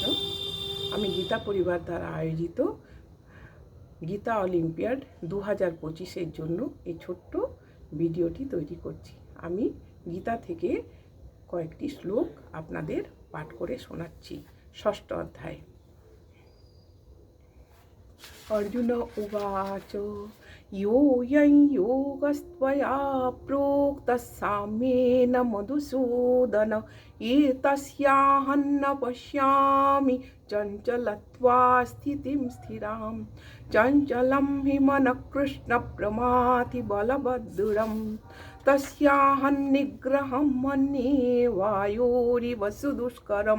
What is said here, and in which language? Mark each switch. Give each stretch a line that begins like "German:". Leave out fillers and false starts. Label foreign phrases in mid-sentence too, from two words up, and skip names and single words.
Bangla: আমি গীতা পরিবার দ্বারা আয়োজিত গীতা অলিম্পিয়াড 2025-এর জন্য এই ছোট্ট ভিডিওটি তৈরি করছি। আমি গীতা থেকে কয়েকটি শ্লোক আপনাদের পাঠ করে শোনাচ্ছি। ষষ্ঠ অধ্যায়।
Sanskrit: अर्जुन उवाच योऽयं योगस्त्वया प्रोक्तः साम्येन मधुसूदन एतस्याहं न पश्यामि चञ्चलत्वा स्थितिं स्थिरां चञ्चलं हि मनः कृष्णप्रमाथि बलभद्रं तस्याहं निग्रहं मन्ये वायोरिव सुदुष्करम्।